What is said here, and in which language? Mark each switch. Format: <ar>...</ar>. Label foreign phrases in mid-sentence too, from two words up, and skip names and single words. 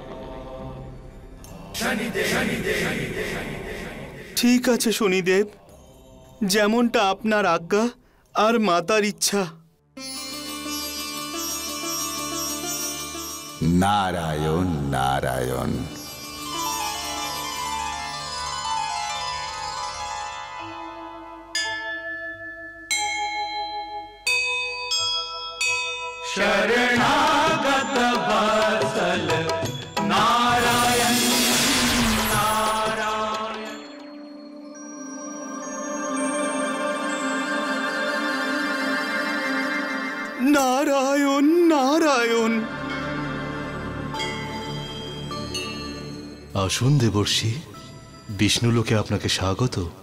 <bn>ঠিক আছে শনিদেব, যেমনটা আপনার আজ্ঞা আর মাতার ইচ্ছা। নারায়ণ নারায়ণ।</bn> <hi>शरणागत वत्सल नारायण नारायण।</hi> <bn>নারায়ণ নারায়ণ। আসুন দেবর্ষি, বিষ্ণুলোকে আপনাকে স্বাগত।</bn>